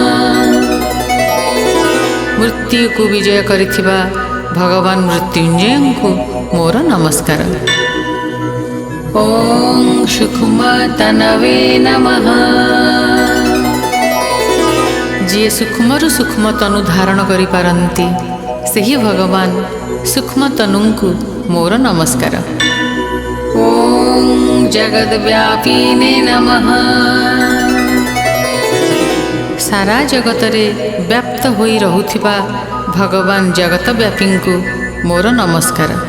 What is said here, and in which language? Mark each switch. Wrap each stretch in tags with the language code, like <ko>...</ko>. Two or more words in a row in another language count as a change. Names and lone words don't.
<or>ମୃତ୍ୟୁ କୋ ବିଜୟ କରିଥିବା ଭଗବାନ ମୃତ୍ୟୁଞ୍ଜୟଙ୍କୁ ମୋର ନମସ୍କାର।</or> <sa>ओम सूक्ष्मतनवे नमः।</sa> <or>ଯିଏ ସୂକ୍ଷ୍ମରୁ ସୂକ୍ଷ୍ମ ତନୁ ଧାରଣ କରିପାରନ୍ତି ସେହି ଭଗବାନ ସୂକ୍ଷ୍ମ ତନୁଙ୍କୁ ମୋର ନମସ୍କାର।</or> <sa>ଓଁ ଜଗଦ୍ବ୍ୟାପିନେ ନମଃ।</sa> <or>ସାରା ଜଗତରେ ବ୍ୟାପ୍ତ ହୋଇ ରହୁଥିବା ଭଗବାନ ଜଗତବ୍ୟାପୀଙ୍କୁ ମୋର ନମସ୍କାର।</or>